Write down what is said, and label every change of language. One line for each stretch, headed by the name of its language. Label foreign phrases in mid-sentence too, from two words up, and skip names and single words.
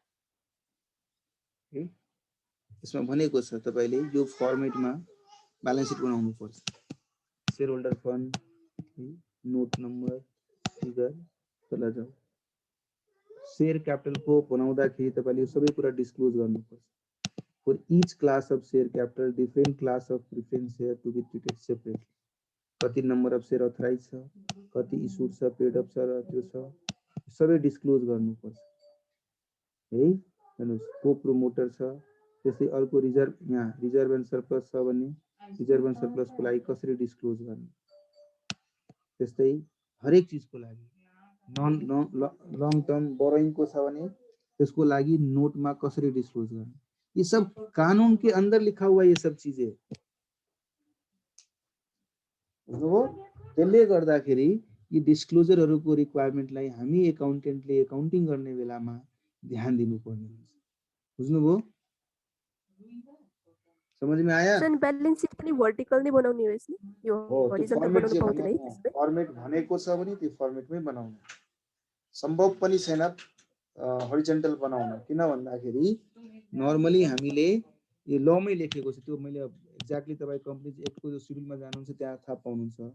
Nepali: यसमा भनेको छ तपाईले यो फर्मेटमा ब्यालेन्स सिट बनाउनु पर्छ।
English: share holder fund, note number,
Nepali: फिगर, तल जाऊ।
English: share capital
Nepali: को बनाउँदाखेरि तपाईले सबै कुरा डिस्क्लोज गर्नुपर्छ।
English: For each class of share capital, different class of preference share to be treated separately.
Nepali: कति
English: number of share authorise
Nepali: छ, कति इस्युड छ,
English: paid off
Nepali: छ, त्यो छ, सबै डिस्क्लोज गर्नुपर्छ है। हेर्नुस् को प्रोमोटर छ, त्यसै अर्को रिजर्भ, यहाँ
English: reserve and surplus
Nepali: छ भने
English: reserve and surplus
Nepali: को लागि कसरी डिस्क्लोज गर्ने। त्यस्तै हरेक चीजको लागि
English: long term borrowing
Nepali: को छ भने त्यसको लागि नोटमा कसरी डिस्क्लोज गर्ने।
Hindi: ये सब कानून के अंदर लिखा हुआ ये सब चीजें हो।
Nepali: त्यसले गर्दाखेरि यी डिस्क्लोजरहरुको रिक्वायरमेन्टलाई हामी एकाउन्टेन्टले एकाउन्टिङ गर्ने बेलामा ध्यान दिनुपर्ने हुन्छ। बुझ्नुभयो?
Hindi: समझ में आया?
Nepali: सर
English: balance sheet
Nepali: पनि वर्टिकल नै बनाउने रहेछ नि, यो हरिजन्टल बनाउनु पाउँदैन है त्यसले। फर्मेट भनेको छ भने त्यो फर्मेटमै बनाउनु सम्भव पनि छैन हरिजन्टल बनाउन। किन भन्दाखेरि नर्मली हामीले यो लमै लेखेको छ, त्यो मैले एक्ज्याक्टली तपाई कम्पनीज एक्टको जो शेड्युलमा जानुहुन्छ त्यहाँ थाहा पाउनुहुन्छ।